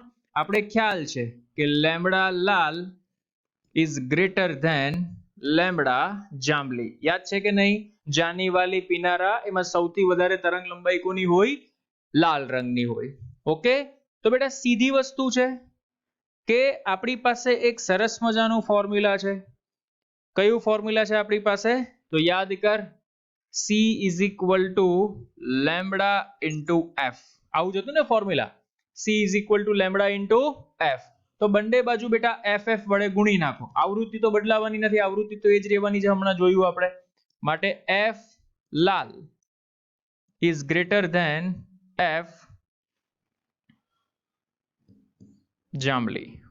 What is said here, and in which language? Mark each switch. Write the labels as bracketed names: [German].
[Gujarati] આપણે ખ્યાલ છે કે lambda Lal [English] is greater than [Gujarati] lambda જાંબલી. યાદ છે કે નહીં? જાની વાલી પીનારા, એમાં સૌથી વધારે તરંગ લંબાઈ કોની હોય? લાલ રંગની હોય. ઓકે, તો બેટા સીધી વસ્તુ છે કે આપણી પાસે એક સરસ મજાનું ફોર્મ્યુલા છે. કયું ફોર્મ્યુલા છે આપણી પાસે? તો યાદ કર, [English] C is equal to lambda into f. [Gujarati] આવું જ હતું ને formula, [English] C is equal to lambda into f. [Gujarati] તો બંને બાજુ બેટા ff વડે ગુણી નાખો. આવૃત્તિ તો બદલાવાની નથી, આવૃત્તિ તો એ જ રહેવાની છે, હમણાં જોયું આપણે. માટે f Lal is greater than f જાંબલી.